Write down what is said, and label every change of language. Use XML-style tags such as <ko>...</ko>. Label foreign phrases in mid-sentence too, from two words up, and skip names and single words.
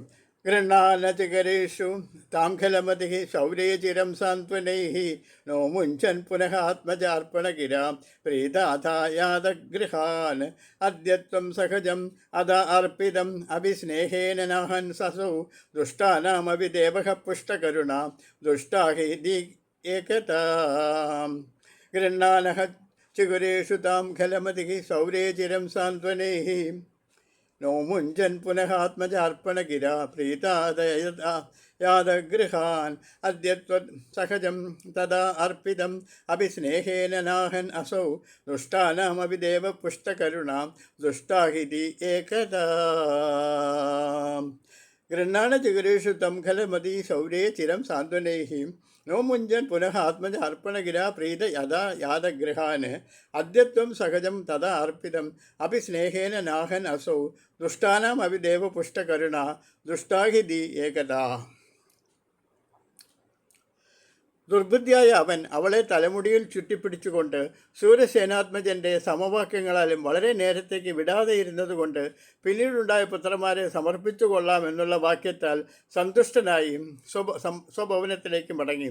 <sa>ഗൃഹാനചകരേഷു താം ഖലമതിഃ ശൗരേ ചിരം സാന്ത്വനൈഃ നോ മുഞ്ചൻ പുനഃ ആത്മജാർപ്പണഗിരാം പ്രീതാഥായാതഗൃഹാൻ അദ്യത്വം സഹജം അത അർപ്പിതം അഭിസ്നേഹേന നാഹൻ സസൗ ദുഷ്ടാനാമപി ദേവഃ പുഷ്ടകരുണാ ദുഷ്ടാഹി ഏകതാം. ഗൃഹാനഃ ചിഗുരേഷു താം ഖലമതിഃ ശൗരേ ചിരം സാന്ത്വനൈഃ നോ മുഞ്ചൻ പുനഃ ആത്മജാർപ്പണഗിരാ പ്രീതാദയത यादगृहान् अद्यत्वत् सहजं तदा अर्पितम् अभिस्नेहेन नाहन् असौ दुष्टानामपि देवपुष्टकरुणां दुष्टाहिति एकदा गृह्णान जिगरेषु तं खलमती शौर्ये चिरं सान्त्वनैः नो मुञ्जन् पुनः आत्मज अर्पणगिरा प्रीत यदा यादगृहान् अद्यत्वं सहजं तदा अर्पितम् अपि स्नेहेन नाहन् असौ दुष्टानाम् अपि देवपुष्टकरुणा दुष्टाहिति एकदा</sa> <ml>ദുർബുദ്ധിയായ അവൻ അവളെ തലമുടിയിൽ ചുറ്റിപ്പിടിച്ചുകൊണ്ട് സൂര്യസേനാത്മജൻ്റെ സമവാക്യങ്ങളാലും വളരെ നേരത്തേക്ക് വിടാതെ ഇരുന്നതുകൊണ്ട് പിന്നീടുണ്ടായ പുത്രന്മാരെ സമർപ്പിച്ചു കൊള്ളാം എന്നുള്ള വാക്യത്താൽ സന്തുഷ്ടനായി സ്വഭവനത്തിലേക്ക് മടങ്ങി.</ml>